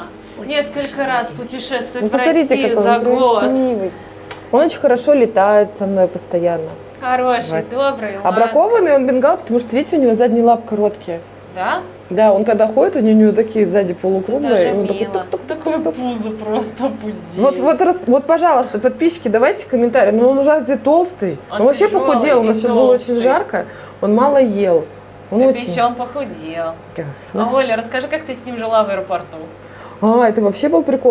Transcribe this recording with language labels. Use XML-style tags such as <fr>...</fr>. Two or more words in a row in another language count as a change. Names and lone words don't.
<ru>Несколько раз путешествует в Россию за год. Красивый. Он очень хорошо летает со мной постоянно. Хороший, вот. Добрый, А бракованный он бенгал, потому что, видите, у него задние лапы короткие. Да? Да, он когда ходит, у него такие сзади Даже полукруглые. и он такой мило. тук-тук-тук-тук-тук. Пузо просто пусть. Вот, пожалуйста, подписчики, давайте комментарии. Ну, он разве толстый? Он Он вообще тяжелый похудел, у и нас сейчас было очень толстый. жарко. Он мало ел. Он Так очень... еще он похудел. Да. А, Оля, расскажи, как ты с ним жила в аэропорту? Это вообще был прикол.</ru>